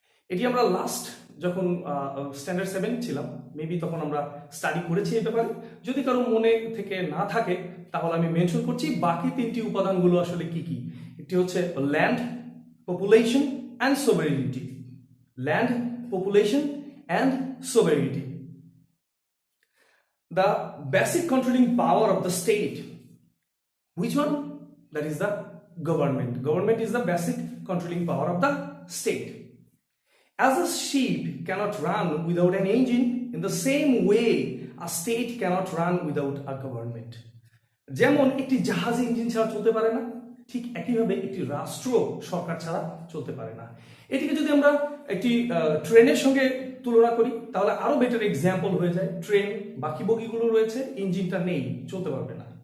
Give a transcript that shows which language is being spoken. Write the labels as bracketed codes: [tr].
[bn] এটি আমরা লাস্ট যখন স্ট্যান্ডার্ড 7 ছিলাম, মেবি তখন আমরা স্টাডি করেছি এই ব্যাপারে. যদি কারো মনে থেকে না থাকে তাহলে আমি মেনশন করছি বাকি তিনটি উপাদানগুলো আসলে কি কি. একটি হচ্ছে land, population and সোভারেনিটি. [en] Land, population and sovereignty. The basic controlling power of the state, which one? That is the government. Government is the basic controlling power of the state. As a ship cannot run without an engine, in the same way a state cannot run without a government. [bn] যেমন একটি জাহাজ engine ছাড়া চলতে পারে না, ঠিক একইভাবে একটি রাষ্ট্র সরকার ছাড়া চলতে পারে না. এটিকে যদি আমরা একটি ট্রেনের সঙ্গে তুলনা করি তাহলে আরো বেটার এক্সাম্পল হয়ে যায়. ট্রেন বাকি বগিগুলো রয়েছে, ইঞ্জিনটা নেই, চলতে পারবে না.